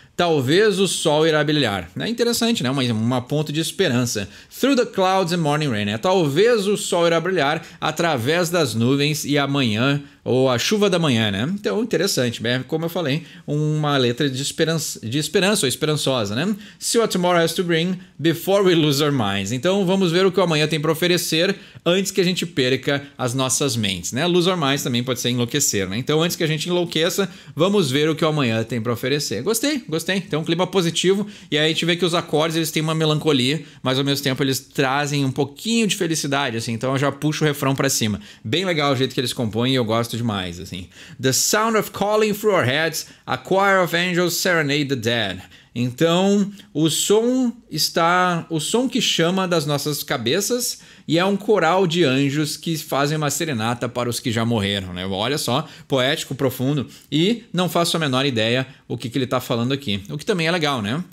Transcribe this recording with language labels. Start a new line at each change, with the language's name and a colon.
Portuguese: Talvez o sol irá brilhar. É interessante, né? Uma ponto de esperança.
English: Through the clouds and morning rain.
Portuguese: Né? Talvez o sol irá brilhar através das nuvens e amanhã, ou a chuva da manhã, né? Então, interessante. Como eu falei, uma letra de esperança ou esperançosa, né?
English: See what tomorrow has to bring before we lose our minds.
Portuguese: Então, vamos ver o que o amanhã tem para oferecer antes que a gente perca as nossas mentes, né?
English: Lose our minds
Portuguese: também pode ser enlouquecer, né? Então, antes que a gente enlouqueça, vamos ver o que o amanhã tem para oferecer. Gostei. Então, um clima positivo. E aí a gente vê que os acordes, eles têm uma melancolia, mas ao mesmo tempo eles trazem um pouquinho de felicidade, assim. Então, eu já puxo o refrão para cima. Bem legal o jeito que eles compõem e eu gosto demais, assim.
English: The sound of calling through our heads, a choir of angels serenade the dead.
Portuguese: Então, o som que chama das nossas cabeças e é um coral de anjos que fazem uma serenata para os que já morreram, né? Olha só, poético, profundo, e não faço a menor ideia o que ele está falando aqui, o que também é legal, né?